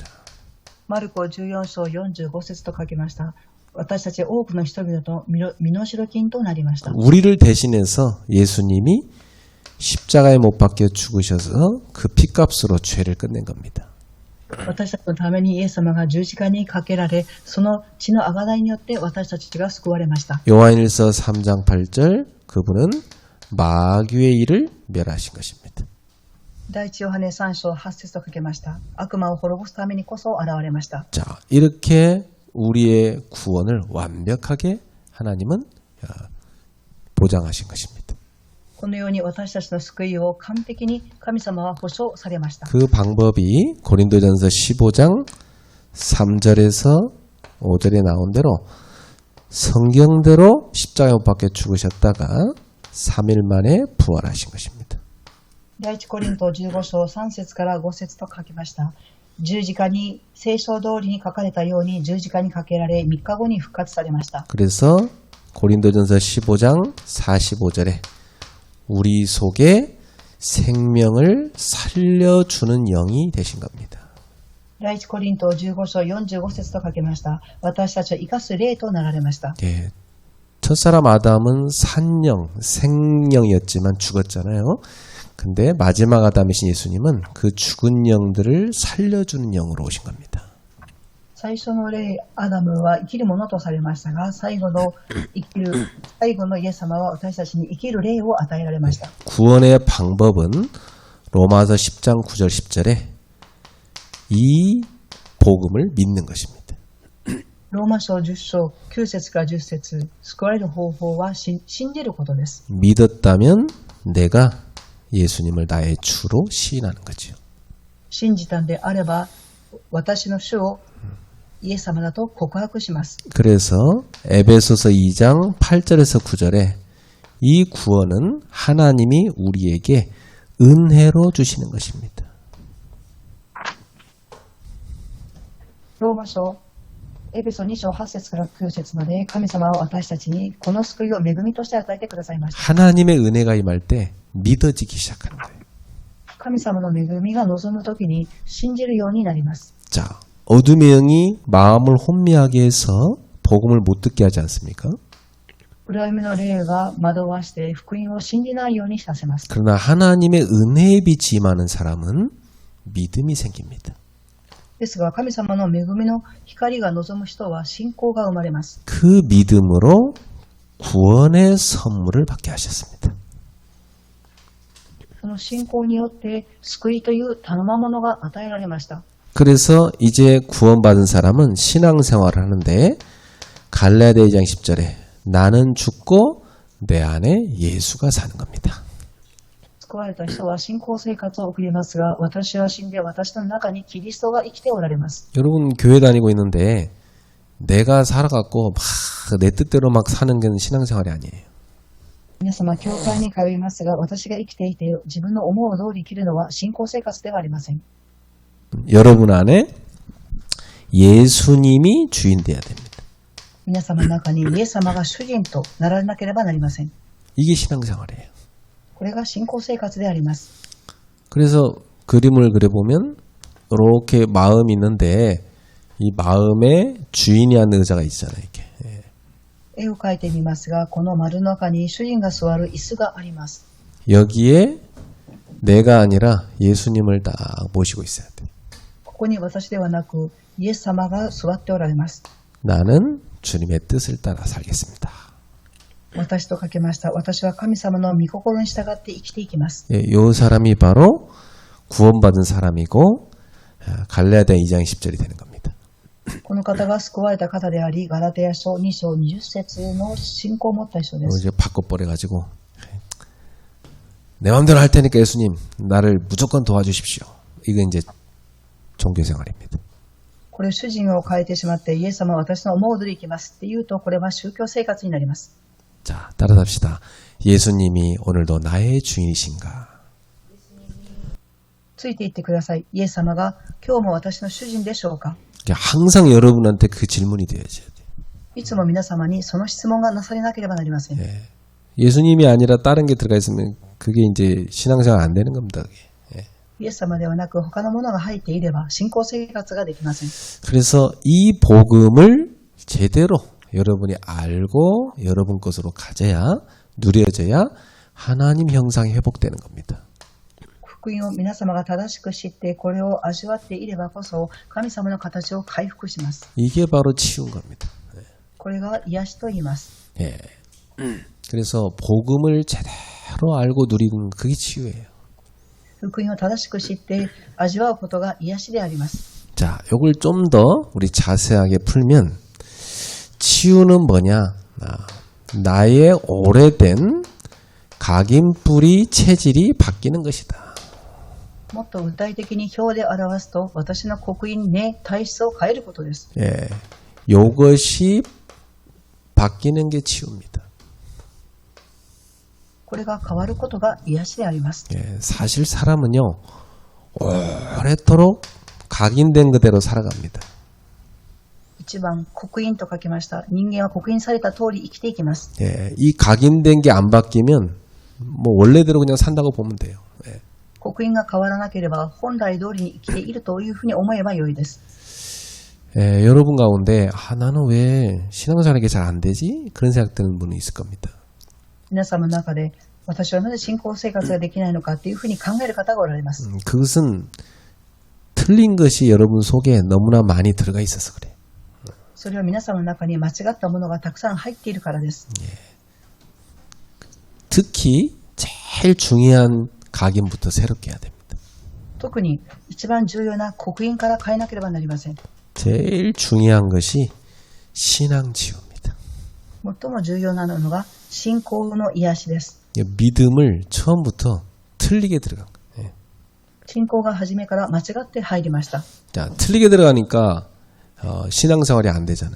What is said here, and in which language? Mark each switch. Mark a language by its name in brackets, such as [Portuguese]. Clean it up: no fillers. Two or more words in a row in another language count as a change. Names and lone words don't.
[Japanese] マルコ14章45節と書きました。私たち多くの人々と身代金となりました。 [Korean] 우리를 대신해서 예수님이 십자가에 못 박혀 죽으셔서 그 피값으로 죄를 끝낸 겁니다. [Japanese] 私たちのためにイエス様が十字架にかけられ、その血の贖いによって私たちが救われました。 [Korean] 요한일서 3장 8절 그분은 마귀의 일을 멸하신 것입니다. [Japanese] 第一ヨハネ3章8節と書きました。悪魔を滅ぼすためにこそ現れました。 [Korean] 자, 이렇게 우리의 구원을 완벽하게 하나님은 보장하신 것입니다. [Japanese] このように私たちの救いを完璧に神様は保証されました。 [Korean] 그 방법이 고린도전서 15장 3절에서 5절에 나온 대로 성경대로 십자가에 못 박혀 죽으셨다가 3일 만에 부활하신 것입니다. [Japanese] 第一コリント15章3節から5節と書きました。十字架に聖書通りに書かれたように十字架にかけられ3日後に復活されました。 [Korean] 그래서 고린도전서 15장 45절에 우리 속에 생명을 살려주는 영이 되신 겁니다. [Japanese] 第一コリント15章45節と書きました。私たちを生かす霊となられました。 [Korean] 예, 첫사람 아담은 산영, 생명이었지만 죽었잖아요. 근데 마지막 아담이신 예수님은 그 죽은 영들을 살려주는 영으로 오신 겁니다. [Japanese] 最初の霊アダムは生きるものとされましたが、最後のイエス様は私たちに生きる霊を与えられました。 [Korean] 구원의 방법은 로마서 10장 9절 10절에 이 복음을 믿는 것입니다. [Japanese] ローマ書10章9節から10節救われる方法は信じることです。 [Korean] 믿었다면 내가 예수님을 나의 주로 시인하는 거죠. [Japanese] 信じたんであれば私の主をイエス様だと告白します。 [Korean] 그래서 에베소서 2장 8절에서 9절에 이 구원은 하나님이 우리에게 은혜로 주시는 것입니다. [Japanese] ローマ書エペソ2章8節から9節まで神様は私たちにこの救いを恵みとして与えてくださいました。 [Korean] 하나님의 은혜가 임할 때 믿어지기 시작하는 거예요. [Japanese] 神様の恵みが望むときに信じるようになります。 [Korean] 자, 어둠의 영이 마음을 혼미하게 해서 복음을 못 듣게 하지 않습니까? [Japanese] 暗闇の霊が惑わして福音を信じないようにさせます。 [Korean] 그러나 하나님의 은혜의 빛이 임하는 사람은 믿음이 생깁니다. [Japanese] ですが神様の恵みの光が望む人は信仰が生まれます。 [Korean] 그 믿음으로 구원의 선물을 받게 하셨습니다. [Japanese] その信仰によって救いという頼まものが与えられました。 [Korean] 그래서 이제 구원받은 사람은 신앙생활을 하는데 갈라디아 2장 10절에 나는 죽고 내 안에 예수가 사는 겁니다. [Japanese] 救われた人は信仰生活を送りますが、私は死んで私の中にキリストが生きておられます。 [Korean] 여러분 교회 다니고 있는데 내가 살아갖고 막 내 뜻대로 막 사는 게 신앙생활이 아니에요. [Japanese] 皆様、教会に通いますが、私が生きていて自分の思う通り生きるのは信仰生活ではありません。 [Korean] 여러분 안에 예수님이 주인 돼야 됩니다. [Japanese] 皆様の中にイエス様が主人となられなければなりません。 [Korean] 이게 신앙생활이에요. [Japanese] これが信仰生活であります。 [Korean] 그래서 그림을 그려보면 이렇게 마음이 있는데 이 마음에 주인이 앉는 의자가 있잖아요. 이렇게. [Japanese] 絵を描いてみますが、この丸の中に主人が座る椅子があります。 [Korean] 여기에 내가 아니라 예수님을 딱 모시고 있어야 돼. [Japanese] ここに私ではなくイエス様が座っておられます。 [Korean] 나는 주님의 뜻을 따라 살겠습니다. [Japanese] 私とかけました。私は神様の御心に従って生きていきます。 [Korean] 예, 요 사람이 바로 구원받은 사람이고 갈라디아 2장 10절이 되는 겁니다. [Japanese] この方が救われた方であり、ガラテヤ書2章20節の信仰を持った人です。 [Korean] 이제 바꿔버려가지고 내 마음대로 할 테니까 예수님 나를 무조건 도와주십시오. 이거 이제 종교생활입니다. [Japanese] これ主人を変えてしまって、イエス様は私の思う通り行きますって言うと、これは宗教生活になります。 [Korean] 자, 따라합시다. 예수님이 오늘도 나의 주인이신가? [Japanese] ついていってください。イエス様が今日も私の主人でしょうか。 [Korean] 항상 여러분한테 그 질문이 되어야죠. [Japanese] いつも皆様にその質問がなされなければなりません。 [Korean] 예. 예수님이 아니라 다른 게 들어가 있으면 그게 이제 신앙생활 안 되는 겁니다. 그게. 예. [Japanese] イエス様ではなく他のものが入っていれば信仰生活ができません。 [Korean] 그래서 이 복음을 제대로 여러분이 알고 여러분 것으로 가져야 누려져야 하나님 형상이 회복되는 겁니다. [Japanese] 福音を皆様が正しく知ってこれを味わっていればこそ神様の形を回復します。 [Korean] 이게 바로 치유인 겁니다. [Japanese] これが癒しと言います。 [Korean] 예. 그래서 복음을 제대로 알고 누리는 그게 치유예요. [Japanese] 福音を正しく知って味わうことが癒しであります。 [Korean] 자, 요걸 좀 더 우리 자세하게 풀면 치유는 뭐냐? 나의 오래된 각인뿌리 체질이 바뀌는 것이다. [Japanese] もっと具体的に表で表すと私の刻印ね体質を変えることです。 [Korean] 예. 요것이 바뀌는 게 치유입니다. [Japanese] これが変わることが癒しであります。 [Korean] 예. 사실 사람은요. 오래도록 각인된 그대로 살아갑니다. [Japanese] 一番刻印と書きました。人間は刻印された通り生きていきます。 [Korean] 예. 이 각인된 게 안 바뀌면 뭐 원래대로 그냥 산다고 보면 돼요. 예. [Japanese] 刻印が変わらなければ本来通りに生きているというふうに思えば良いです。 [Korean] 예, 여러분 가운데 나는 왜 신앙생활이 잘 안 되지? 그런 생각 드는 분이 있을 겁니다. [Japanese] 皆様の中で私はなぜ信仰生活ができないのかというふうに考える方がおられます。 [Korean] 그것은 틀린 것이 여러분 속에 너무나 많이 들어가 있어서 그래. [Japanese] それは皆様の中に間違ったものがたくさん入っているからです。 [Korean] 특히 제일 중요한 각인부터 새롭게 해야 됩니다. [Japanese] 特に一番重要な刻印から変えなければなりません。 [Korean] 제일 중요한 것이 신앙치유입니다. [Japanese] 最も重要なのが信仰の癒しです。 [Korean] 믿음을 처음부터 틀리게 들어간 거예요. [Japanese] 信仰が初めから間違って入りました。 [Korean] 자, 틀리게 들어가니까 신앙생활이 안 되잖아요.